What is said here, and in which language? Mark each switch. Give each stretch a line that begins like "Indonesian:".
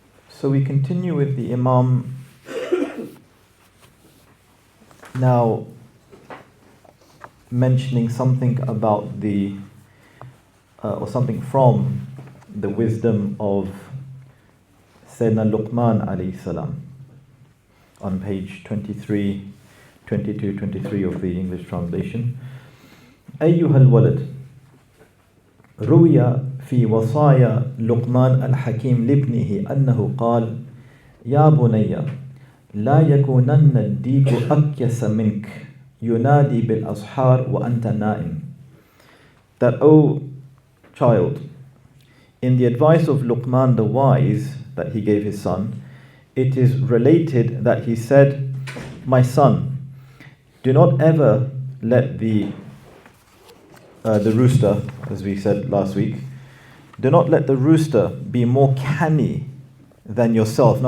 English: So we continue with the Imām now mentioning something about the or something from the wisdom of Sayyidina Luqman alayhi salam on page 23, 22, 23 of the English translation.
Arabic: أيها الولد روي في وصايا لقمان الحكيم لابنه أنه قال يا بني لا يكونن الديك أكيس منك ينادي بالأسحار وأنت نائم.
English: That, O child, in the advice of Luqman the wise that he gave his son, it is related that he said, my son, do not ever let the rooster, as we said last week, do not let the rooster be more canny than yourself.